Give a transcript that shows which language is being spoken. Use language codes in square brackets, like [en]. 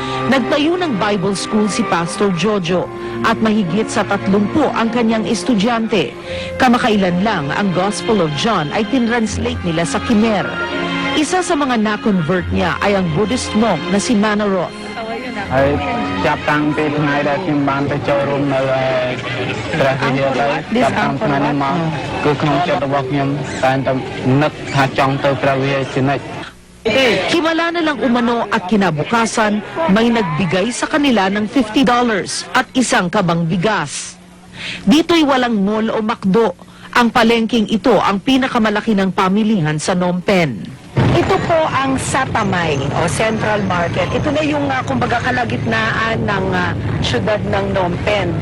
[tl] Nagtayo ng Bible School si Pastor Jojo at mahigit sa 30 ang kanyang estudyante. Kamakailan lang ang Gospel of John ay tinranslate nila sa Khmer. Isa sa mga na-convert niya ay ang Buddhist monk na si Manaroth. [km] ហើយចាប់តាំងពីថ្ងៃដែលខ្ញុំបានទៅចូលរួមនៅព្រះវិហារចាប់តាំងថ្ងៃនេះមកគឺក្នុងចិត្តរបស់ខ្ញុំតែងតែនឹកថាចង់ទៅព្រះវិហារជានិច្ច [tl] Himala na lang umano at kinabukasan may nagbigay sa kanila ng $50 at isang kabang bigas. Dito'y walang mall o McDo. Ang palengking ito ang pinakamalaki ng pamilihan sa Phnom Penh. Ito po ang Satamay o Central Market. Ito na yung kumbaga kalagitnaan ng syudad ng Phnom Penh.